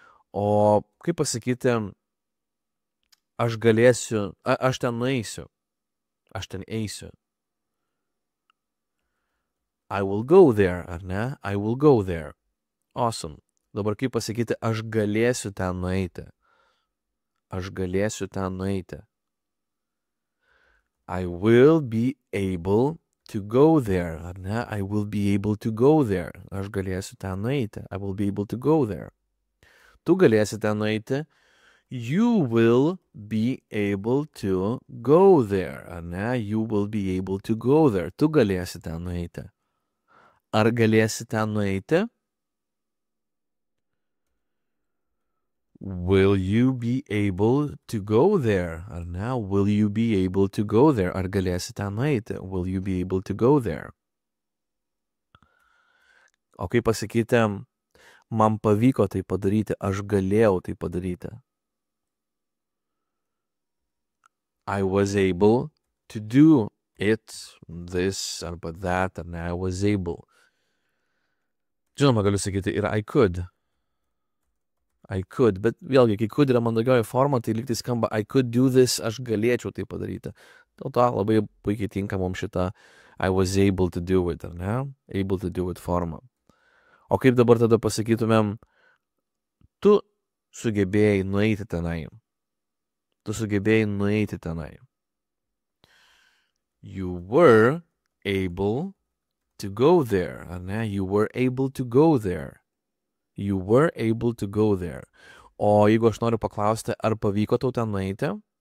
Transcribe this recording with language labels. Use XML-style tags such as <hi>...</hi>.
<lt>O kaip pasakyti, aš galėsiu, aš ten nueisiu, aš ten eisiu.</lt> <en>I will go there,</en> <lt>ar ne?</lt> <en>I will go there. Awesome.</en> <lt>Dabar kaip pasakyti, aš galėsiu ten nueiti. Aš galėsiu ten nueiti.</lt> <en>I will be able to go there,</en> <lt>ar ne?</lt> <en>I will be able to go there.</en> <lt>Aš galėsiu ten nueiti.</lt> <en>I will be able to go there.</en> <lt>Tu galėsi ten nueiti.</lt> <en>You will be able to go there,</en> <lt>ar ne?</lt> <en>You will be able to go there.</en> <lt>Tu galėsi ten nueiti. Ar galėsi ten nueiti?</lt> <en>Will you be able to go there?</en> <lt>Ar ne?</lt> <en>Will you be able to go there?</en> <lt>Ar galėsi ten nueiti?</lt> <en>Will you be able to go there?</en> <lt>O kaip pasakyti, man pavyko tai padaryti, aš galėjau tai padaryti.</lt> <en>I was able to do it, this,</en> <lt>arba</lt> <en>that,</en> <lt>ar ne?</lt> <en>I was able.</en> <lt>Žinoma, galiu sakyti ir</lt> <en>I could.</en> <lt>I could, bet vėlgi, kai could yra mandagioji forma, tai lyg tai skamba</lt> <en>I could do this,</en> <lt>aš galėčiau tai padaryti. Dėl to labai puikiai tinka mums šita</lt> <en>I was able to do it,</en> <lt>ar ne?</lt> <en>Able to do it</en> <lt>forma. O kaip dabar tada pasakytumėm, tu sugebėjai nueiti tenai. Tu sugebėjai nueiti tenai.</lt> <en>You were able to go there,</en> <lt>ar ne?</lt> <en>You were able to go there. You were able to go there.</en> <lt>O jeigu aš noriu paklausti, ar pavyko tau ten nueiti?</lt>